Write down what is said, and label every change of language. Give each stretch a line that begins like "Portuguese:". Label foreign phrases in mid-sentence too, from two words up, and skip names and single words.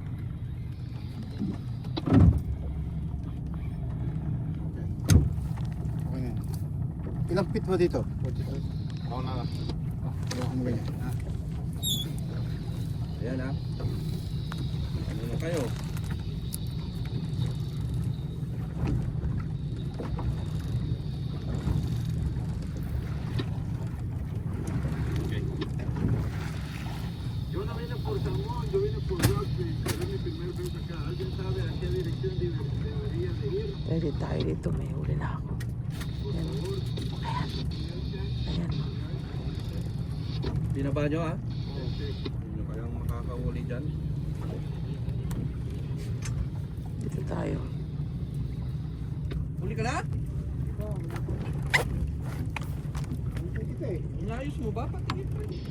Filipino: Okay na yan. Ilang feet mo dito? 45. Ako na lang. Ako mo ganyan. Ayan ha. Ano na kayo?
Spanish: Yo no vine por San Juan, yo vine por Rockville, pero es mi primer vez acá. ¿Alguien sabe a qué dirección debería de ir?
Filipino: rin tayo dito. May huli na ako. Ayan. Ayan. Ayan. Binaba nyo ha? Hindi nyo kayang makakahuli dyan. Dito tayo. Huli ka na? Inayos mo ba? Patingin pa.